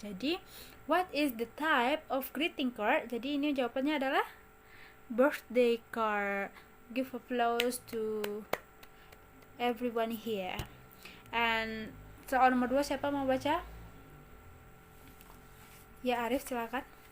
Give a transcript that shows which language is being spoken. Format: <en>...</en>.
<id>Jadi,</id> <en>what is the type of greeting card?</en> <id>Jadi, ini jawabannya adalah birthday card.</id> <en>Give applause to everyone here. And</en> <id>soal nomor 2, siapa mau baca? Ya, Arif, silakan.</id>